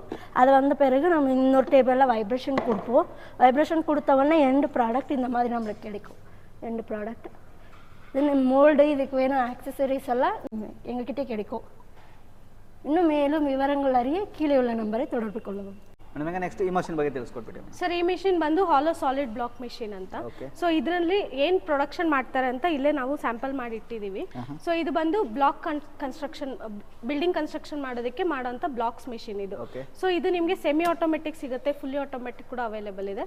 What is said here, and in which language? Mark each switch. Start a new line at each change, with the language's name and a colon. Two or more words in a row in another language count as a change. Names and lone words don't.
Tamil: அது வந்த பிறகு நம்ம இன்னொரு டேபிளில் வைப்ரேஷன் கொடுப்போம். வைப்ரேஷன் கொடுத்தவொடனே
English: end product
Tamil: இந்த மாதிரி நம்மளுக்கு கிடைக்கும்.
English: end product then mould,
Tamil: இதுக்கு வேணும் ஆக்சசரிஸ் எல்லாம் எங்ககிட்டே கிடைக்கும். இன்னும் மேலும் விவரங்கள் அறிய கீழே உள்ள நம்பரை தொடர்பு கொள்ளவும்.
Kannada: ನನಗೆ ನೆಕ್ಸ್ಟ್ ಈ ಮಷಿನ್ ಬಗ್ಗೆ ತಿಳಿಸ್ಕೊಟ್ಬಿಡಿ ಸರ್. ಈ ಮಿಷಿನ್ ಬಂದು
English: hollow solid block machine
Kannada: ಅಂತ. ಸೊ ಇದರಲ್ಲಿ ಏನು ಪ್ರೊಡಕ್ಷನ್ ಮಾಡ್ತಾರೆ ಅಂತ ಇಲ್ಲೇ ನಾವು ಸ್ಯಾಂಪಲ್ ಮಾಡಿ ಇಟ್ಟಿದ್ದೀವಿ. ಸೊ ಇದು ಬಂದು
English: block construction, building construction
Kannada: ಮಾಡೋದಕ್ಕೆ ಮಾಡೋಂಥ
English: blocks machine
Kannada: ಇದು. ಸೊ ಇದು ನಿಮಗೆ
English: semi automatic
Kannada: ಸಿಗುತ್ತೆ,
English: fully automatic
Kannada: ಕೂಡ ಅವೈಲೇಬಲ್ ಇದೆ.